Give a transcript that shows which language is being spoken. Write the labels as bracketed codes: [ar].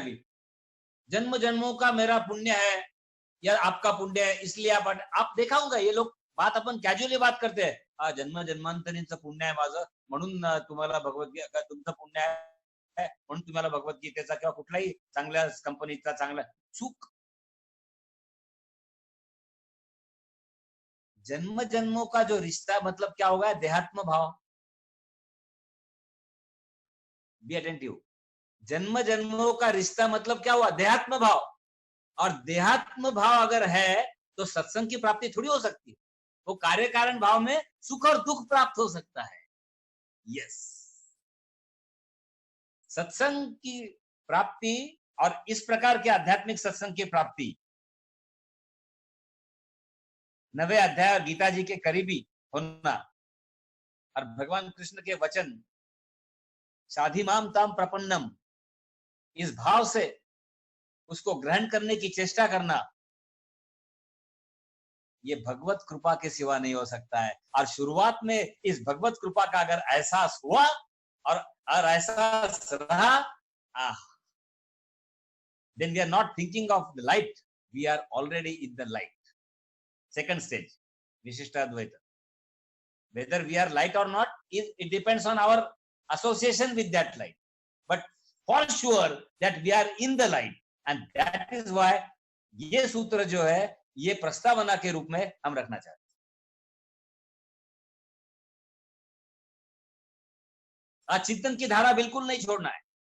[hi] अभी जन्म जन्मों का मेरा पुण्य है या आपका पुण्य है, इसलिए आप देखा होगा ये लोग बात अपन कॅज्युअली बात करते हैं, [mr] हा जन्म जन्मांतरींचं पुण्य आहे माझं म्हणून तुम्हाला भगवद्गीता, तुमचं पुण्य आहे म्हणून तुम्हाला भगवद्गीतेचा किंवा कुठलाही चांगल्या कंपनीचा चांगला चूक। [hi] जन्म जन्मों का जो रिश्ता मतलब क्या होगा, देहात्म भाव। [en] Be attentive. [hi] जन्म जन्मों का रिश्ता मतलब क्या हुआ, देहात्म भाव। और देहात्म भाव अगर है तो सत्संग की प्राप्ति थोड़ी हो सकती है। वो कार्य कारण भाव में सुख और दुख प्राप्त हो सकता है। यस, सत्संग की प्राप्ति और इस प्रकार के आध्यात्मिक सत्संग की प्राप्ति, नवे अध्याय और गीता जी के करीबी होना और भगवान कृष्ण के वचन साधिमाम ताम प्रपन्नम, इस भाव से उसको ग्रहण करने की चेष्टा करना, ये भगवत कृपा के सिवा नहीं हो सकता है। और शुरुआत में इस भगवत कृपा का अगर एहसास हुआ और एहसास रहा, [en] then we are not thinking of the light, we are already in the light. second stage, Vishishtadvaita. Whether we are light or not, it depends on our association with that light. But for sure that we are in the light, and that is why [hi] ये सूत्र जो है ये प्रस्तावना के रूप में हम रखना चाहते हैं. आज चिंतन की धारा बिल्कुल नहीं छोड़ना है.